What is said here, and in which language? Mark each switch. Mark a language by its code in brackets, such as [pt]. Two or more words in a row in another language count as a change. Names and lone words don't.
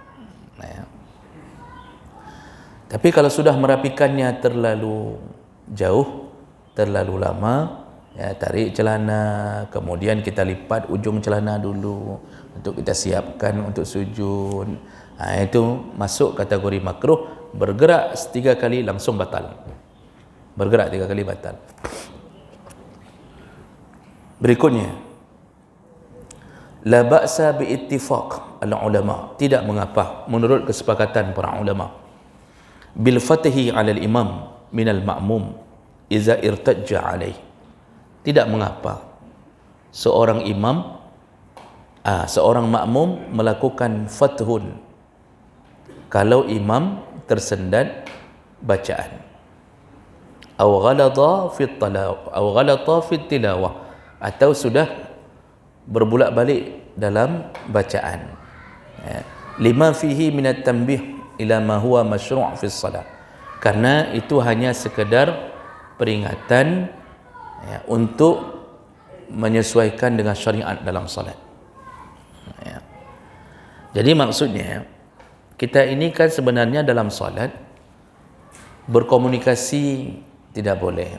[id] Tapi kalau sudah merapikannya terlalu jauh, terlalu lama, tarik celana, kemudian kita lipat ujung celana dulu untuk kita siapkan untuk sujud. Itu masuk kategori makruh. Bergerak 3 kali langsung batal. Bergerak 3 kali batal. Berikutnya, [ar] لا بأس باتفاق العلماء, [id] tidak mengapa menurut kesepakatan para ulama, [ar] بالفتح على الإمام من المأموم إذا ارتج عليه. [id] Tidak mengapa seorang imam, seorang makmum melakukan fathun kalau imam tersendat bacaan, [ar] أو غلط في التلاوة, [id] atau sudah berbulak-balik dalam bacaan. [ar] لما فيه من التنبيه إلى ما هو مشروع في الصلاة, [id] karena itu hanya sekedar peringatan untuk menyesuaikan dengan syariat dalam salat. Jadi maksudnya kita ini kan sebenarnya dalam salat berkomunikasi tidak boleh.